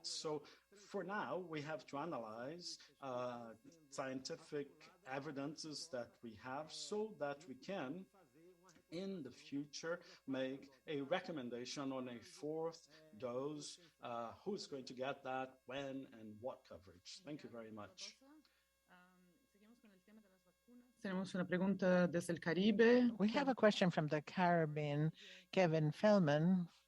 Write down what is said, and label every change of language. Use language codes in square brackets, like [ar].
[en] So for now, we have to analyze scientific evidences that we have so that we can, in the future, make a recommendation on a fourth dose, who's going to get that, when, and what coverage. Thank you very much. [es] Tenemos una pregunta desde el Caribe. [en] We have a question from the Caribbean, Kevin Feldman.